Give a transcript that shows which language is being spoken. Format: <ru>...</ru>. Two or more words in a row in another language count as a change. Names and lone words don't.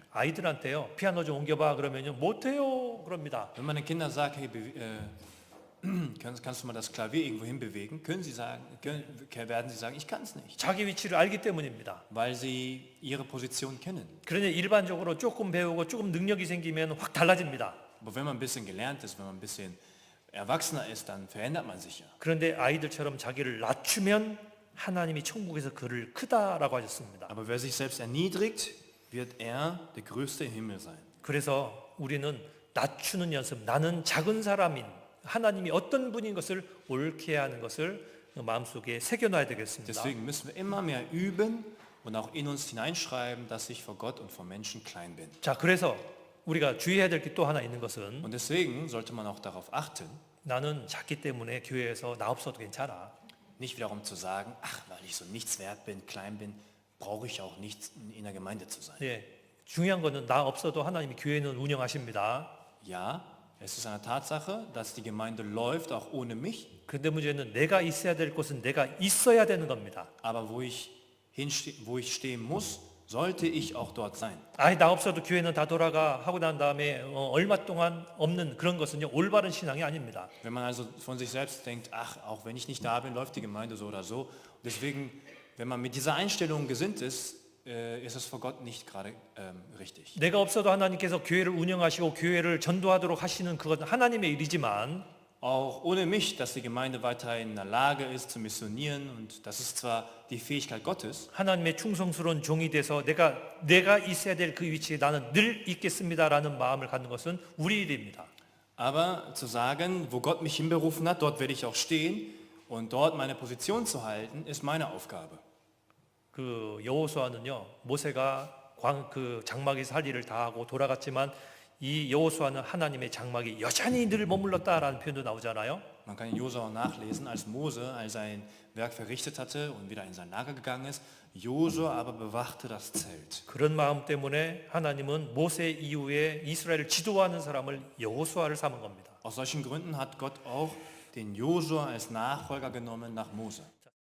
<ko>아이들한테요, 피아노 좀 옮겨봐 그러면요, 못해요 그럽니다.</ko> <de>Wenn man den Kindern sagt, hey, kannst du mal das Klavier irgendwo hinbewegen, werden sie sagen, ich kann es nicht,</de> <ko>자기 위치를 알기 때문입니다.</ko> <de>weil sie ihre Position kennen.</de> <ko>그런데 일반적으로 조금 배우고 조금 능력이 생기면 확 달라집니다.</ko> <de>Aber wenn man ein bisschen gelernt ist, wenn man ein bisschen erwachsener ist, dann verändert man sich ja.</de> <ko>그런데 아이들처럼 자기를 낮추면 하나님이 천국에서 그를 크다라고 하셨습니다.</ko> <de>Aber wer sich selbst erniedrigt, wird er der Größte im Himmel sein.</de> <ko>그래서 우리는 낮추는 연습, 나는 작은 사람인 하나님이 어떤 분인 것을 옳게 하는 것을 마음속에 새겨놔야 되겠습니다.</ko> <de>Deswegen müssen wir immer mehr üben und auch in uns hineinschreiben, dass ich vor Gott und vor Menschen klein bin.</de> <ko>자, 그래서 우리가 주의해야 될 게 또 하나 있는 것은</ko> <de>Und deswegen sollte man auch darauf achten,</de> <ko>나는 작기 때문에 교회에서 나 없어도 괜찮아.</ko> <de>nicht wiederum zu sagen, ach, weil ich so nichts wert bin, klein bin, brauche ich auch nicht in der Gemeinde zu sein.</de> <ko>예, 중요한 거는 나 없어도 하나님이 교회는 운영하십니다.</ko> <de>Ja, es ist eine Tatsache, dass die Gemeinde läuft, auch ohne mich,</de> <ko>그런데 문제는 내가 있어야 될 곳은 내가 있어야 되는 겁니다.</ko> <de>aber wo ich stehen muss, sollte ich auch dort sein.</de> <ko>아예 나 없어도 교회는 다 돌아가 하고 난 다음에 얼마 동안 없는 그런 것은요, 올바른 신앙이 아닙니다.</ko> <de>Wenn man also von sich selbst denkt, ach, auch wenn ich nicht da bin, läuft die Gemeinde so oder so. Deswegen, wenn man mit dieser Einstellung gesinnt ist es vor Gott nicht gerade richtig.</de> <ko>내가 없어도 하나님께서 교회를 운영하시고 교회를 전도하도록 하시는 그건 하나님의 일이지만</ko> <de>Auch ohne mich, dass die Gemeinde weiterhin in der Lage ist zu missionieren und das ist zwar die Fähigkeit Gottes,</de> <ko>하나님의 충성스러운 종이 돼서 내가 있어야 될 그 위치에 나는 늘 있겠습니다라는 마음을 갖는 것은 우리 일입니다.</ko> <de>aber zu sagen, wo Gott mich hinberufen hat, dort werde ich auch stehen und dort meine Position zu halten, ist meine Aufgabe.</de> <ko>그 여호수아는요, 모세가 그 장막에서 할 일을 다 하고 돌아갔지만 이 여호수아는 하나님의 장막이 여전히 늘 머물렀다라는 표현도 나오잖아요.</ko> <de>Man kann in Josua nachlesen, als Mose all sein Werk verrichtet hatte und wieder in sein Lager gegangen ist, Josua aber bewachte das Zelt.</de> <ko>그런 마음 때문에 하나님은 모세 이후에 이스라엘을 지도하는 사람을 여호수아를 삼은 겁니다.</ko> <de>Aus solchen Gründen hat Gott auch den Josua als Nachfolger genommen nach Mose.</de>